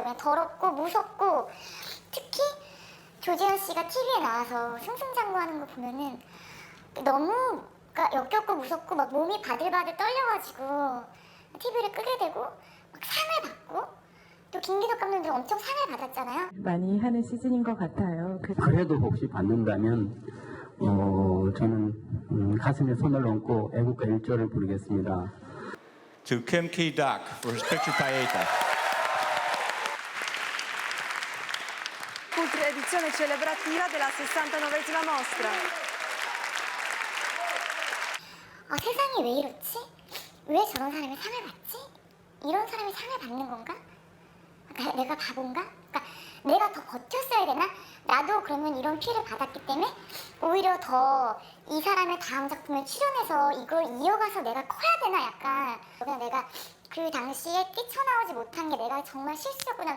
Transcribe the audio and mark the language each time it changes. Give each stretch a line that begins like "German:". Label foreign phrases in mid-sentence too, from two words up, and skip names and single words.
Korean: 그냥 더럽고 무섭고 특히 조재현 씨가 TV에 나와서 승승장구하는 거 보면은 너무 역겹고 무섭고 막 몸이 바들바들 떨려가지고 TV를 끄게 되고 막 상을 받고 또 김기덕 감독도 엄청 상을 받았잖아요. 많이 하는 시즌인 것 같아요. 그래도 혹시 받는다면 저는 가슴에 손을 얹고 애국가 1조를 부르겠습니다.
English: To Kim Ki-duk for his picture Paeta.
Italian: Ultra edizione celebrativa della 69esima mostra.
Korean: 세상이 왜 이렇지? 왜 저런 사람이 상을 받지? 이런 사람이 상을 받는 건가? 내가 바본가? 내가 더 버텼어야 되나? 나도 그러면 이런 피해를 받았기 때문에 오히려 더 이 사람의 다음 작품에 출연해서 이걸 이어가서 내가 커야 되나 약간 그냥 내가 그 당시에 뛰쳐나오지 못한 게 내가 정말 실수였구나.